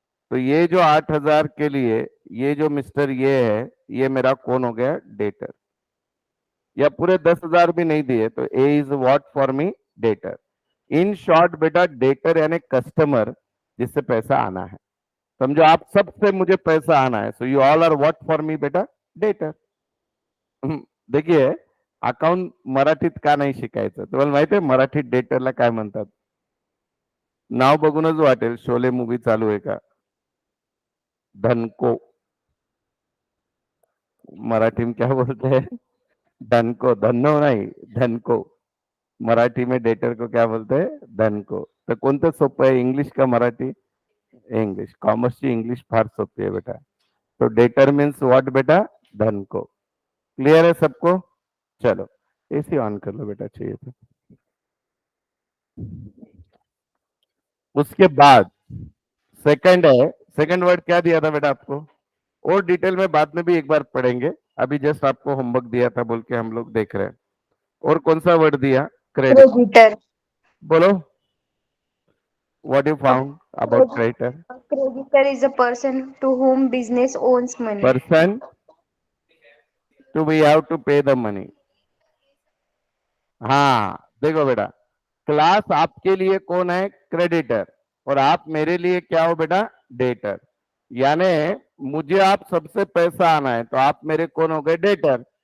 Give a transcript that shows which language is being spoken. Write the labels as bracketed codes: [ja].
[hi] तो ये जो 8,000 के लिए ये जो मिस्टर ये है, ये मेरा कौन हो गया? डेटर। या पूरे 10,000 भी नहीं दिए तो [en] A is what for me? [hi] Debtor. In short बेटा, डेटर यानी कस्टमर जिससे पैसा आना है। समझो आप सबसे मुझे पैसा आना है, [en] so you all are what for me [hi] बेटा? डेटर। [mr] देखिए, अकाउंट मराठीत का नाही शिकायचं तुम्हाला माहिती आहे? मराठीत डेटरला काय म्हणतात? नाव बघूनच वाटेल शोले मूवी चालू आहे का? धनको। [hi] मराठी में क्या बोलते हैं? धन को। धन्नो नहीं, धन को। मराठी में डेटर को क्या बोलते हैं? धन को। [mr] तर कोणतं सोपं आहे, इंग्लिश का मराठी? इंग्लिश। कॉमर्सची इंग्लिश फार सोपी है बेटा। [en] तो डेटर means what बेटा? [hi] धन को। क्लियर है सबको? चलो एसी ऑन कर लो बेटा चाहिए तो। उसके बाद सेकंड है, सेकंड वर्ड क्या दिया था बेटा आपको? और डिटेल में बाद में भी एक बार पढ़ेंगे, अभी जस्ट आपको होमवर्क दिया था बोल के हम लोग देख रहे हैं। और कौन सा वर्ड दिया? क्रेडिट। [en] Creditor. बोलो, what you A, found about creditor? a creditor is a person to whom business owns money. Person to we have to pay the money. [hi] हाँ देखो बेटा, क्लास आपके लिए कौन है? क्रेडिटर। और आप मेरे लिए क्या हो बेटा? डेटर। यानी मुझे आप सबसे पैसा आना है तो आप मेरे कौन हो गए? डेटर।